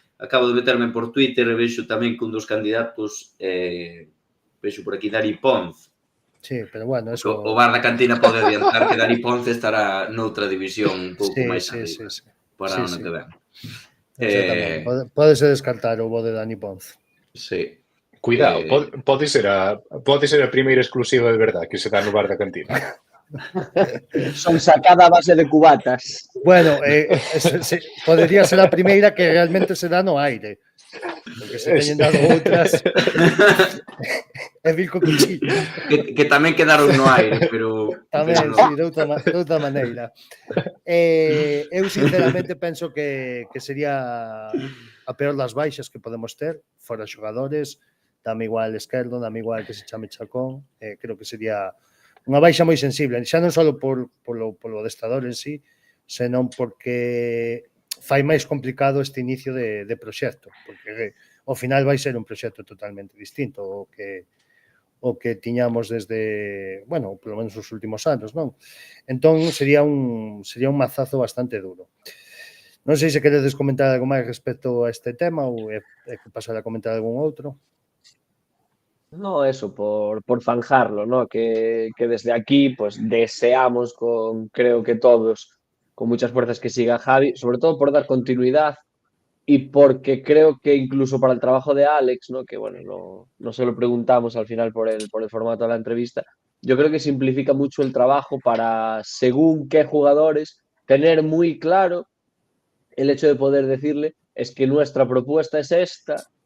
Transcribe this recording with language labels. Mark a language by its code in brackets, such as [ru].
[gl] Acabo de meterme por Twitter e vexo tamén que un dos candidatos, vexo por aquí Dani Ponz. [es] Sí, pero bueno, eso... [gl] O bar da cantina pode adiantar que Dani Ponz estará noutra división un pouco máis arriba para o ano que ven. Exactamente, pódese descartar o bo de Dani Ponz. [es] Sí. [gl] Cuidado, pode ser a primeira exclusiva de verdade que se dá no bar da cantina. Son sacada a base de cubatas. Bueno, podería ser a primeira que realmente se dá no aire. Porque se teñen dado outras é vil co cuchillo. Que tamén quedaron no aire, pero... Tamén, sí, de outra maneira. Eu sinceramente penso que sería a peor das baixas que podemos ter, fora xogadores, dame igual Esquerdo, dame igual que se chame Chacón, creo que sería unha baixa moi sensible, xa non só polo adestrador en sí, senón porque fai máis complicado este inicio de proxecto, porque ao final vai ser un proxecto totalmente distinto o que tiñamos desde, bueno, polo menos os últimos anos, non? Entón sería un mazazo bastante duro. Non sei se queredes comentar algo máis respecto a este tema ou é que pasar a comentar algún outro. [es] No, eso, por zanjarlo, ¿no? Que desde aquí, pues deseamos creo que todos, con muchas fuerzas que siga Javi, sobre todo por dar continuidad y porque creo que incluso para el trabajo de Alex, ¿no? Que bueno, no se lo preguntamos al final por el formato de la entrevista, yo creo que simplifica mucho el trabajo para, según qué jugadores, tener muy claro el hecho de poder decirle, es que nuestra propuesta es esta,